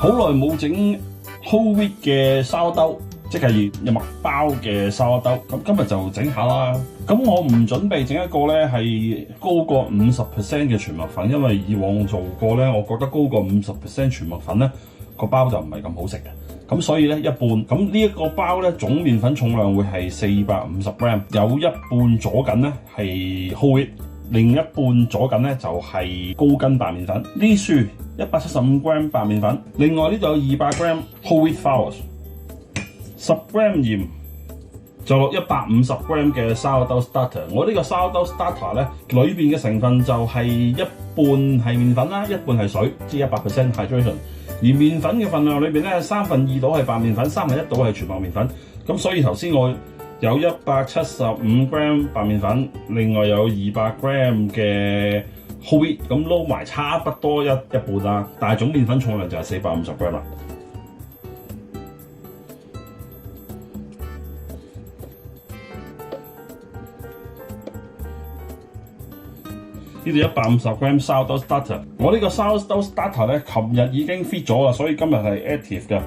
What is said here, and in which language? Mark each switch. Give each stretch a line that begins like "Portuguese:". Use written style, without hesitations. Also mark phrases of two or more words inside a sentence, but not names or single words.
Cantonese: 冇整
English: whole wheat
Cantonese: 嘅沙兜，即係有麥包嘅沙兜。咁今日就整下啦。咁我唔準備整一個咧係高過50% 嘅全麥粉，因為以往做過咧，我覺得高過50% 全麥粉咧個包就唔係咁好食嘅。咁所以咧一半。咁呢一個包咧總麵粉重量會係450 gram， 有一半左緊咧係
English: whole wheat。
Cantonese: 另一半左緊咧就係高筋白麵粉，呢樹175 gram 白麵粉，另外呢度有200 gram
English: whole wheat flour，
Cantonese: 10 gram 鹽，就落150 gram 嘅
English: sourdough starter。
Cantonese: 我呢個
English: sourdough starter
Cantonese: 咧裏邊嘅成分就係一半係麵粉啦，一半係水，即係100% hydration。而麵粉嘅份量裏邊咧2/3度係白麵粉，1/3度係全麥麵粉。咁所以頭先我有175 gram 白麵粉，另外有200 gram 嘅
English: whole wheat，
Cantonese: 咁撈埋差不多一半啦。但係總麵粉重量就係450 gram 啦。呢度150 gram
English: sourdough starter，
Cantonese: 我呢個
English: sourdough starter
Cantonese: 咧，琴日已經 fit 咗啦，所以今日係 active 嘅。